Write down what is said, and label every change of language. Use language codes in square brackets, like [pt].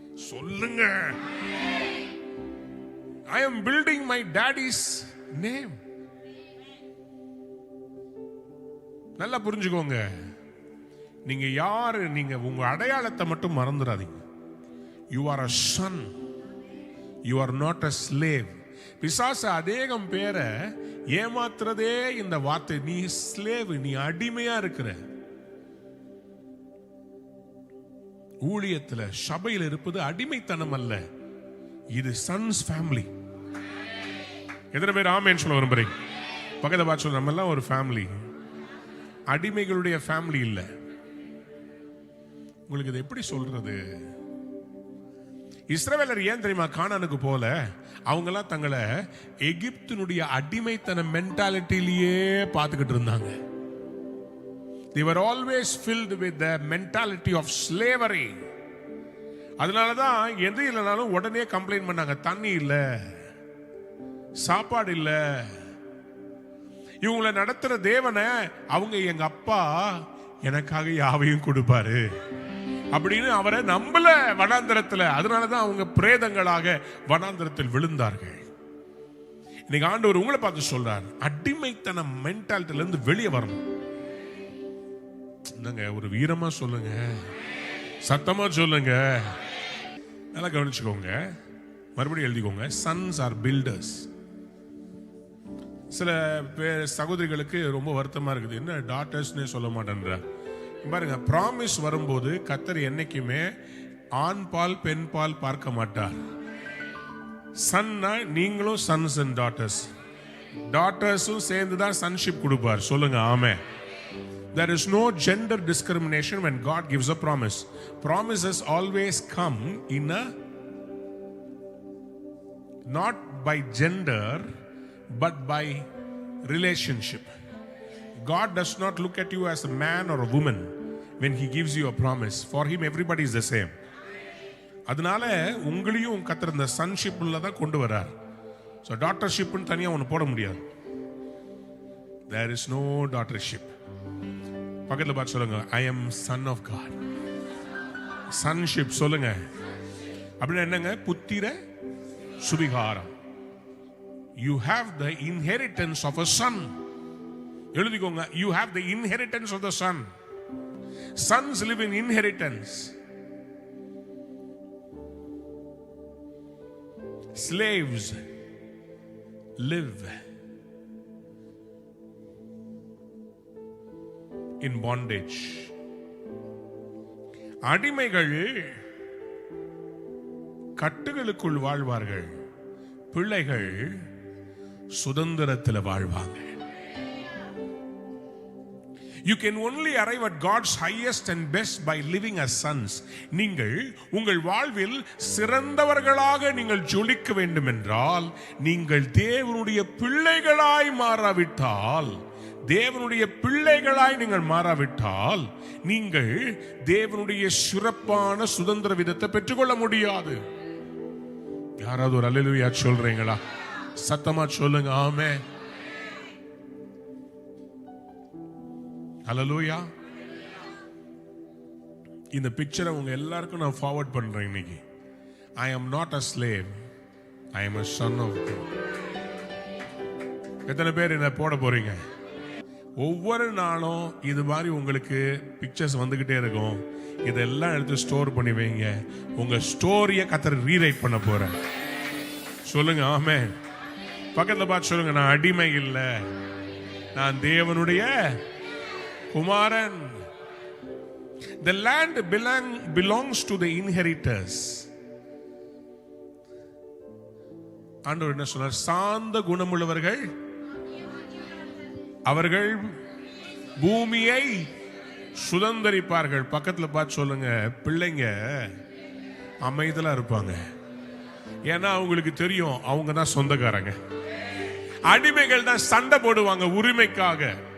[ta] சொல்லுங்க, [en] I am building my daddy's name. [ta] நல்லா புரிஞ்சுக்கோங்க, நீங்க யாரு, நீங்க உங்க அடையாளத்தை மட்டும் மறந்துடாதீங்க. [en] You are a son. You are not a slave. [ta] பிசாசு அநேகம் பேரை ஏமாத்துறதே இந்த வார்த்தை. நீ ஸ்லேவ், நீ அடிமையா இருக்கிற. ஊழியத்துல சபையில் இருப்பது அடிமைத்தனம் அல்ல, இது சன்ஸ் ஃபேமிலி. எத்தனை பேர் ஆமென் சொல்ல விரும்புறீங்க? பக்கத்தை பார்த்து சொல்ல, நம்ம எல்லாம் ஒரு ஃபேமிலி, அடிமைகளுடைய ஃபேமிலி இல்ல. உங்களுக்கு இது எப்படி சொல்றது? இஸ்ரவேலர் ஏன் தெரியுமா கானானுக்கு போல? அவங்கெல்லாம் தங்களை எகிப்தினுடைய அடிமைத்தன மென்டாலிட்டிலேயே பார்த்துக்கிட்டு இருந்தாங்க. [en] They were always filled with the mentality of slavery. [ta] அதனாலதான் எது இல்லைனாலும் உடனே கம்ப்ளைண்ட் பண்ணாங்க. தண்ணி இல்ல, சாப்பாடு இல்ல. இவங்களை நடத்துற தேவனை அவங்க எங்க அப்பா எனக்காக யாவையும் கொடுப்பாரு அப்படின்னு அவரை நம்பல வனாந்தரத்தில். அதனாலதான் அவங்க பிரேதங்களாக வனாந்தரத்தில் விழுந்தார்கள். இன்னைக்கு ஆண்டவர் உங்களை பார்த்து சொல்றார், அடிமைத்தன மென்டாலிட்டில இருந்து வெளியே வரணும். ஒரு வீரமா சொல்லுங்க, சத்தமா சொல்லுங்க. நல்லா கவனிச்சுக்கோங்க, மறுபடியும் எழுதிக்கோங்க. Sons R filters. சில பேர் சகோதரிகளுக்கு ரொம்ப வருத்தமா இருக்குது, என்ன டாட்டர்ஸ்னே சொல்ல மாட்டேன்ற. பாருங்க, ப்ராமிஸ் வரும்போது கர்த்தர் என்னைக்குமே ஆண் பால் பெண் பால் பார்க்க மாட்டார். சன்னா நீங்களும் சன்ஸ் அண்ட் டாட்டர்ஸ், டாட்டர்ஸும் சேர்ந்து தான் சன்ஷிப் கொடுப்பார். சொல்லுங்க ஆமென். [en] There is no gender discrimination when God gives a promise. Promises always come in a, not by gender but by relationship. God does not look at you as a man or a woman when he gives you a promise. For him everybody is the same. [ta] அதனால உங்களையும் கர்த்தர் இந்த சன்ஷிப்ல தான் கொண்டு வரார். So daughtership னு தனியா ஒன்னு போட முடியாது. [en] There is no daughtership. [ta] பக்கத்துல பார்த்து சொல்லுங்க, [en] I am son of God. [ta] Sonship சொல்லுங்க. அப்படின்னா என்னங்க? புத்திர சுவிகாரம். [en] You have the inheritance of a son. [ta] எழுதிக்கோங்க, [en] you have the inheritance of the son. Sons live in inheritance. Slaves live in bondage. [ta] அடிமைகள் கட்டுகளுக்குள் வாழ்வார்கள், பிள்ளைகள் சுதந்திரத்தில் வாழ்வாங்க. [en] You can only arrive at God's highest and best by living as sons. [ta] நீங்கள் உங்கள் வாழ்வில் சிறந்தவர்களாக நீங்கள் ஜொலிக்க வேண்டும் என்றால், நீங்கள் தேவனுடைய பிள்ளைகளாய் மாறாவிட்டால், தேவனுடைய பிள்ளைகளாய் நீங்கள் மாறாவிட்டால் நீங்கள் தேவனுடைய சிறப்பான சுதந்திர விதத்தை பெற்றுக்கொள்ள முடியாது. யாராவது ஒரு அல்லேலூயா சொல்றீங்களா? சத்தமா சொல்லுங்க ஆமென். அல்லேலூயா. இந்த பிக்சரை உங்க எல்லாருக்கும் நான் ஃபார்வர்ட் பண்றேன் இன்னைக்கு. [en] I am not a slave, I am a son of God. [ta] எத்தனை பேர் என்ன போட போறீங்க? ஒவ்வொரு நாளும் இது மாதிரி உங்களுக்கு பிக்சர்ஸ் வந்துகிட்டே இருக்கும். இதெல்லாம் எடுத்து ஸ்டோர் பண்ணி வைங்க. உங்க ஸ்டோரியை கர்த்தர் ரீரைட் பண்ண போறேன். சொல்லுங்க ஆமென். பக்கத்துல பார்த்து சொல்லுங்க, நான் அடிமை இல்லை, நான் தேவனுடைய குமாரன். [en] The land belongs to the inheritors. [ta] ஆண்டவர் என்ன சொன்னார்? சாந்த குணமுள்ளவர்கள் அவர்கள் பூமியை சுதந்தரிப்பார்கள். பக்கத்துல பார்த்து சொல்லுங்க, பிள்ளைங்க அமைதலா இருப்பாங்க. ஏன்னா அவங்களுக்கு தெரியும் அவங்க தான் சொந்தக்காரங்க. அடிமைகள் தான் சண்டை போடுவாங்க உரிமைக்காக.